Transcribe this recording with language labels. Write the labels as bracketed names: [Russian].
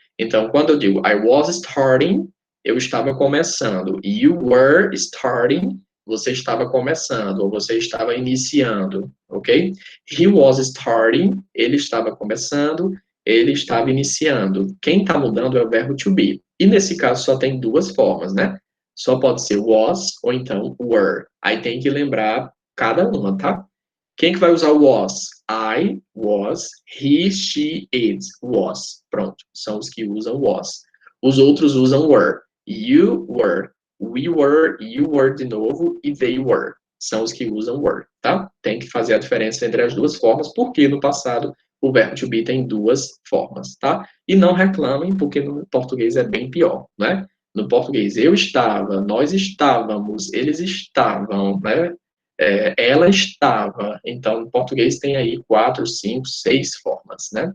[Portuguese] Então, quando eu digo [English] I was starting, [Portuguese] eu estava começando. [English] You were starting, [Portuguese] você estava começando, ou você estava iniciando, ok? [English] He was starting, [Portuguese] ele estava começando, ele estava iniciando. Quem está mudando é o verbo to be. E nesse caso só tem duas formas, né? Só pode ser was ou então were. Aí tem que lembrar cada uma, tá? Quem que vai usar o was? [English] I was, he, she, it, was. [Portuguese] Pronto, são os que usam was. Os outros usam were. [English] You were, we were, you were [Portuguese] de novo e [English] they were. [Portuguese] São os que usam were, tá? Tem que fazer a diferença entre as duas formas, porque no passado o verbo to be tem duas formas, tá? E não reclamem, porque no português é bem pior, né? No português, eu estava, nós estávamos, eles estavam, né? Ela estava. Então, no português tem aí 4, 5, 6 formas, né?